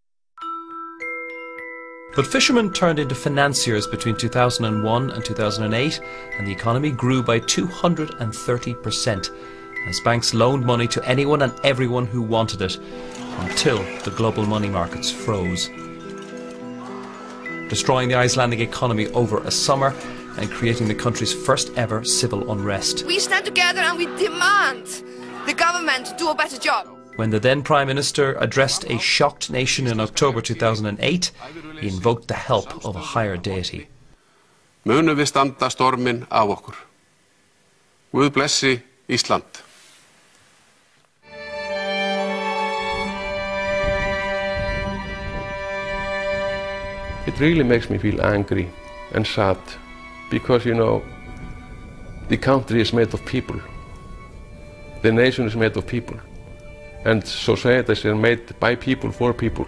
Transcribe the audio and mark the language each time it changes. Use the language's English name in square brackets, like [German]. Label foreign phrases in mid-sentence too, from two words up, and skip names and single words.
[English] But fishermen turned into financiers between 2001 and 2008, and the economy grew by 230%, as banks loaned money to anyone and everyone who wanted it, until the global money markets froze, destroying the Icelandic economy over a summer and creating the country's first ever civil unrest. We stand together and we demand the government to do a better job. When the then Prime Minister addressed a shocked nation in October 2008, he invoked the help of a higher deity. [Icelandic] Munum við standa storminn af okkur. Guð blessi Ísland. [English] It really makes me feel angry and sad because, you know, the country is made of people. The nation is made of people. And societies are made by people for people.